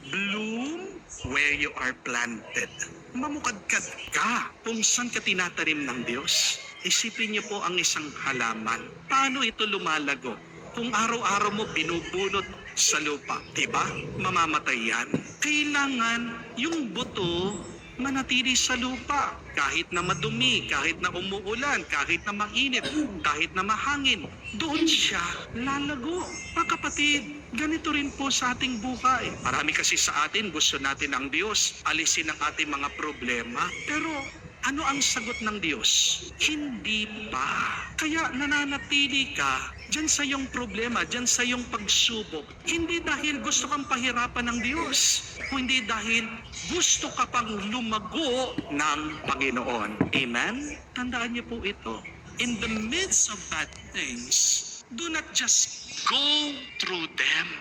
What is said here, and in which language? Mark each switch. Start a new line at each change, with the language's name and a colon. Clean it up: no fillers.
English: Bloom where you are planted.
Filipino: Mamukadkad ka kung saan ka tinatanim ng Diyos. Isipin niyo po ang isang halaman. Paano ito lumalago? Kung araw-araw mo binubunot sa lupa. Diba? Mamamatay yan. Kailangan yung buto manatili sa lupa. Kahit na madumi, kahit na umuulan, kahit na mainit, kahit na mahangin, doon siya lalago. Mga kapatid, ganito rin po sa ating buhay. Marami kasi sa atin, gusto natin ang Diyos, alisin ang ating mga problema. Pero ano ang sagot ng Diyos? Hindi pa. Kaya nananatili ka dyan sa iyong problema, dyan sa iyong pagsubok. Hindi dahil gusto kang pahirapan ng Diyos, kundi dahil gusto ka pang lumago ng Panginoon. Amen? Tandaan niyo po ito.
English: In the midst of bad things, do not just go through them.